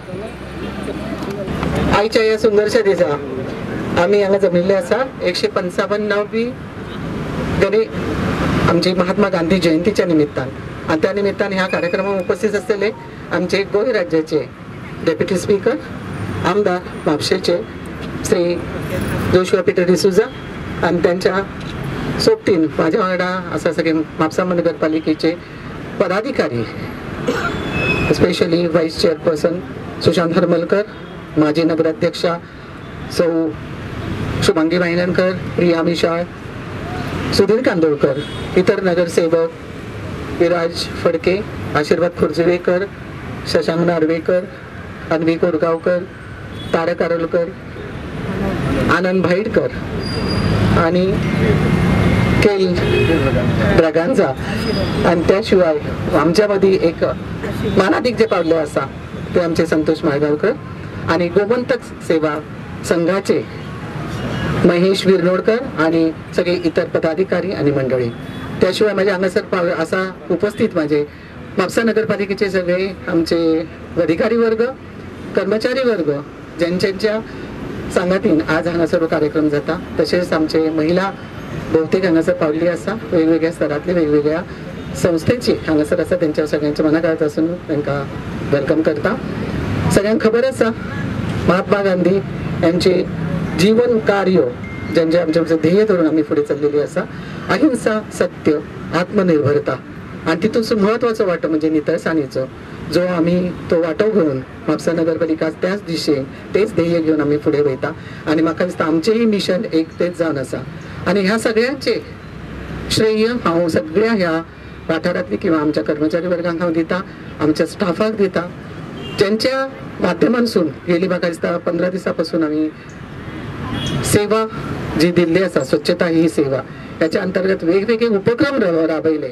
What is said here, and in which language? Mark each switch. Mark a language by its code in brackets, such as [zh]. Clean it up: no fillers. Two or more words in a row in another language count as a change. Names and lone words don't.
[kok] आयच्या या सुंदरशा दिसा आम्ही हांगा जमिल्ले आसा 155वी आमची महात्मा गांधी जयंतीच्या निमित्तान, आणि त्या निमित्तान ह्या कार्यक्रमात उपस्थित असलेले आमचे गोंय राज्याचे [en] deputy speaker [kok] आमदार म्हापशेचे श्री जोशुआ पीटर डिसोजा आणि त्यांच्या सोबतीन माझ्या वांगडा आसा सगळे म्हापसा नगरपालिकेचे [en] पदाधिकारी, specially vice chairperson सुशांत हरमलकर, [kok] माजी नगराध्यक्षा सौ शुभांगी वायनकर, प्रिया मिशाळ, सुधीर कांदोळकर, इतर नगरसेवक विराज फडके, आशीर्वाद खुर्जवेकर, शशांक नार्वेकर, अन्वी कोरगावकर, तारक आरोलकर, आनंद भाईडकर आणि केल ब्रागांजा. आणि त्याशिवाय आमच्यामध्ये एक मानाधिक जे पावले असा ते आमचे संतोष माळगावकर आणि गोमंतक सेवा संघाचे महेश विरनोडकर आणि सगळे इतर पदाधिकारी आणि मंडळी. त्याशिवाय माझे हांगासर असा उपस्थित माझे म्हापसा नगरपालिकेचे सगळे आमचे अधिकारी वर्ग, कर्मचारी वर्ग ज्यांच्या सांगातीन आज हांगासर कार्यक्रम जाता. तसेच आमचे महिला बहुतेक हांगासर पावली असा, वेगवेगळ्या स्तरातले वेगवेगळ्या संस्थेची हांगासर असा. त्यांच्या सगळ्यांच्या मनाकाळात असून तांकां वेलकम करता. सगळ्यांक खबर आसा महात्मा गांधी यांचे जीवन कार्य ज्यांचे आमचे ध्येय धरून आम्ही पुढे चाललेली असा, अहिंसा, सत्य, आत्मनिर्भरता. आणि तितून महत्वाचं वाटो म्हणजे नितळसाणीचो जो आम्ही तो वाटो घेऊन म्हापसा नगरपालिका त्याच दिशेन तेच ध्येय घेऊन आम्ही पुढे वयता. आणि म्हाका दिसता आमचेही मिशन एक तेच जावन आसा. आणि ह्या सगळ्यांचे श्रेय हांव सगळ्या ह्या वाठारांतली किंवा आमच्या कर्मचारी वर्गांक हांव दिता, आमच्या स्टाफाक दिता, ज्यांच्या माध्यमांसून गेली म्हाका दिसता 15 दिसां पासून आम्ही सेवा जी दिल्ली आसा, स्वच्छता ही सेवा, त्याच्या अंतर्गत वेगवेगळे उपक्रम राबयले.